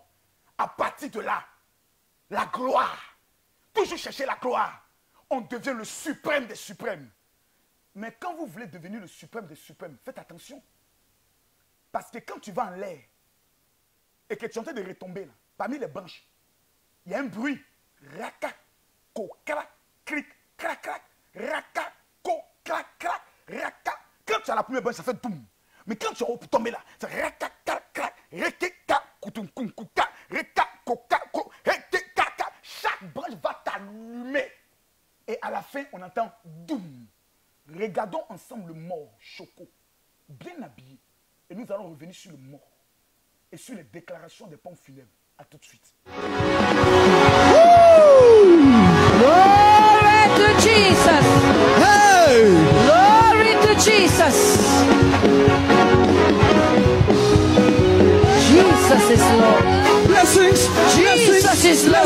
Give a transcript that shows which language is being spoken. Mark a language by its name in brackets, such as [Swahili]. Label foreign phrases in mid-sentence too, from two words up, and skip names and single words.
[French] À partir de là, la gloire. Toujours chercher la gloire. On devient le suprême des suprêmes. Mais quand vous voulez devenir le suprême des suprêmes, faites attention. Parce que quand tu vas en l'air et que tu es en train de retomber là, parmi les branches, il y a un bruit. Raka, ko, crac, cric, crac, crac. Raka, ko, crac, crac, raka. Quand tu as la première branche, ça fait doum. Mais quand tu es tombé là, c'est raka, crac, crac, reke, ka, koutoum, koum, kouka, reka, koka, ko, reke, kaka. Chaque branche va t'allumer. Et à la fin, on entend doum. Regardons ensemble le mort, Choco, bien habillé. Et nous allons revenir sur le mort et sur les déclarations des pompes funèbres. A tout de suite. [English] Glory to Jesus. Hey! Glory to Jesus. Jesus is Lord. Blessings, Jesus is Lord.